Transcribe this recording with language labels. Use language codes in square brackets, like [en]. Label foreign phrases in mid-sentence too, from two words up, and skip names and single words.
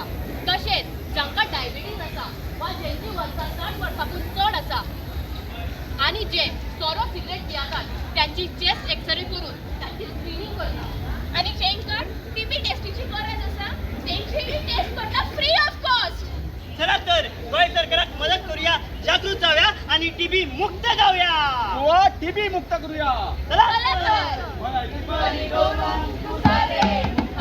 [kok] तशेंच जांकां डायबिटीज आसा वा जेंची वर्सां 60 वर्सांकून चड आसा आनी जे सोरो सिगरेट पियातात त्यांची [en] chest X-ray [kok] करून तांची स्क्रीनिंग करता आनी जेंकां टीबी टेस्टीची गरज आसा तेंची टेस्ट करता [en] free of cost. [kok] चला तर गोंय सरकाराक मदत करूया, जागृत जाऊया आणि टीबी मुक्त जाऊया. गोवा टीबी मुक्त करूया. चला चला तर. गोंय टीबी [mr] बळी करून तुझा रे